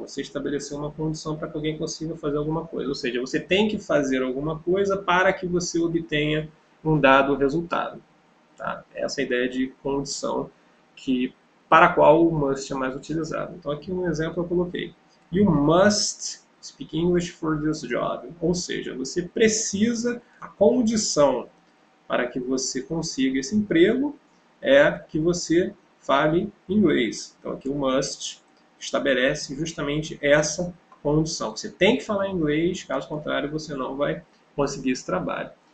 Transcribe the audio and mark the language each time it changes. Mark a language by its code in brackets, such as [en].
[pt] Você estabeleceu uma condição para que alguém consiga fazer alguma coisa. Ou seja, você tem que fazer alguma coisa para que você obtenha um dado resultado. Tá? Essa é a ideia de condição para a qual o must é mais utilizado. Então aqui um exemplo eu coloquei. [en] You must speak English for this job. [pt] Ou seja, você precisa, a condição para que você consiga esse emprego é que você fale inglês. Então aqui o must estabelece justamente essa condição. Você tem que falar inglês, caso contrário você não vai conseguir esse trabalho.